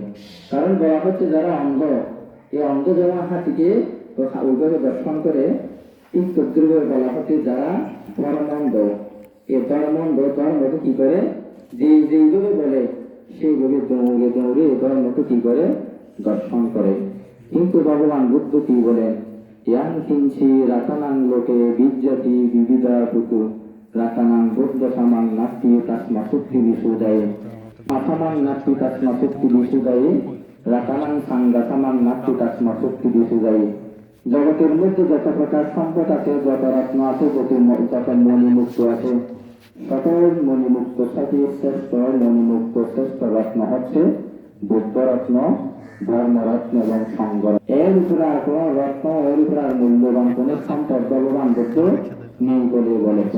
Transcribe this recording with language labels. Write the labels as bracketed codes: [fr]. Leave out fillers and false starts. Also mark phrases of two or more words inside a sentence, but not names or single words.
[bn] কারণ বলা হচ্ছে যারা অন্ধ, এই অন্ধ যারা হাতিকে ওইভাবে দর্শন করে, ঠিক তদ্রুপে বলা হচ্ছে যারা ধর্মন্ধ, এই ধর্মকে কি করে যেইভাবে বলে সেইভাবে দৌড়ে দৌড়ে ধর্মকে কি করে দর্শন করে। কিন্তু ভগবান বুদ্ধ কি বলেন, [pi] ইয়াং কিঞ্চি রাতানাং লোকে বিজ্জতি বিবিধা পুতু রাতানাং বুদ্ধ সামাং নাস্তি তাসমা শক্তি বিশুদায়ে আসামাং নাস্তি তাসমা শক্তি বিশুদায়ে রাতানাং সাঙ্গা সামাং নাস্তি তাসমা শক্তি বিশুদায়ে। [bn] জগতের মধ্যে যত প্রকার সম্পদ আছে, যত রত্ন আছে, যত মণিমুক্ত আছে, সকল মণিমুক্ত সাথে শ্রেষ্ঠ মণিমুক্ত শ্রেষ্ঠ রত্ন হচ্ছে বুদ্ধ রত্ন, ধর্মরত্ন এবং সংঘ। এর উপরে আর কোন রত্ন, এর উপরে আর মূল্যবান কোন সম্পদ ভগবান বুদ্ধ নেই বলে বলেছেন।